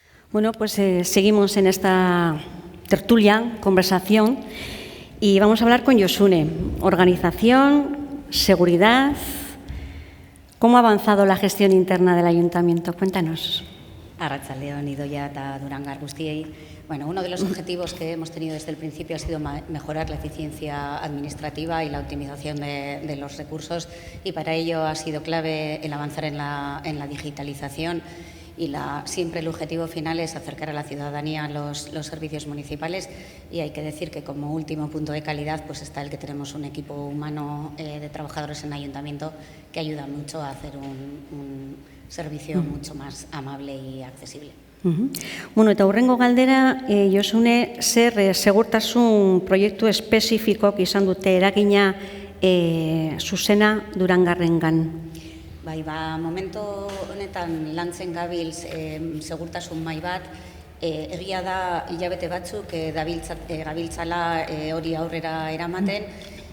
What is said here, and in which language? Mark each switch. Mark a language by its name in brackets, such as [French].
[Spanish] Bueno, pues seguimos en esta tertulia, conversación, y vamos a hablar con Josune. Organización, seguridad. ¿Cómo ha avanzado la gestión interna del Ayuntamiento? Cuéntanos. [Basque] Arratsaldeon, Idoia eta Durangar guztiei. [Spanish] Bueno, uno de los objetivos que hemos tenido desde el principio ha sido mejorar la eficiencia administrativa y la optimización de los recursos, y para ello ha sido clave el avanzar en la digitalización, y siempre el objetivo final es acercar a la ciudadanía los servicios municipales, y hay que decir que como último punto de calidad pues está el que tenemos un equipo humano de trabajadores en el Ayuntamiento que ayuda mucho a hacer un servicio mucho más amable y accesible. [Basque] Bueno, eta hurrengo galdera, Josune, zer segurtasun proiektu espezifikoak izan dute eragina zuzena Durangarrengan? Bai, momentu honetan lantzen gabiltz segurtasun mahai bat, egia da hilabete batzuk gabiltzala hori aurrera eramaten.